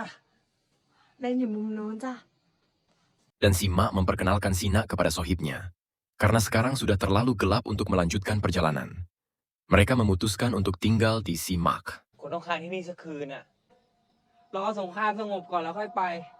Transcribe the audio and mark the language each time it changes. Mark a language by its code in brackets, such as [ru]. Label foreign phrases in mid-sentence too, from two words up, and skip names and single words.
[th] เล่นอยู่มุมนู้นจ้ะ [id] Dan si Mak memperkenalkan Sina kepada sohibnya. Karena sekarang sudah terlalu gelap untuk melanjutkan perjalanan. Mereka memutuskan untuk tinggal di si Mak. [th] คุณต้องค้างที่นี่สักคืนอ่ะรอสงครามสงบก่อนแล้วค่อยไป